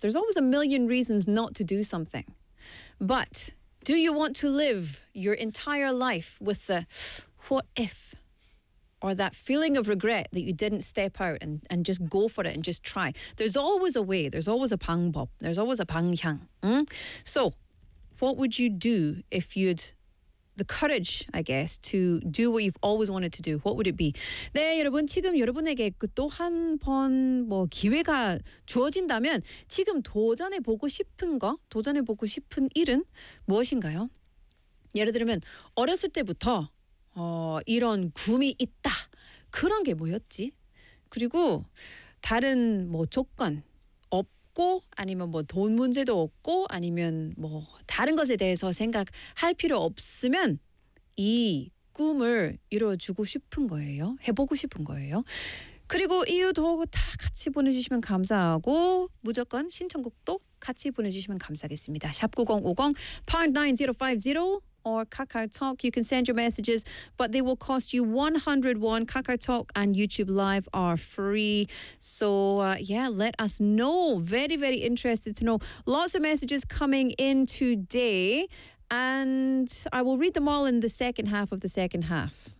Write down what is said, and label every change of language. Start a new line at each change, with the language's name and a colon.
English: There's always a million reasons not to do something. But do you want to live your entire life with the what if, or that feeling of regret that you didn't step out and just go for it and just try? There's always a way. There's always a pang bob. There's always a pang yang. So what would you do if you'd the courage, I guess, to do what you've always wanted to do? What would it be?
Korean: 네, 여러분, 지금 여러분에게 또 한 번 뭐 기회가 주어진다면 지금 도전해 보고 싶은 거, 도전해 보고 싶은 일은 무엇인가요? 예를 들면 어렸을 때부터 이런 꿈이 있다. 그런 게 뭐였지? 그리고 다른 뭐 조건 아니면 뭐 돈 문제도 없고 아니면 뭐 다른 것에 대해서 생각할 필요 없으면 이 꿈을 이루어주고 싶은 거예요. 해보고 싶은 거예요. 그리고 이유도 다 같이 보내주시면 감사하고 무조건 신청곡도 같이 보내주시면 감사하겠습니다.
English: 샵9050-9050 or KakaoTalk. You can send your messages, but they will cost you 100 won. KakaoTalk and YouTube Live are free. So yeah, let us know. Very, very interested to know. Lots of messages coming in today, and I will read them all in the second half of the second half.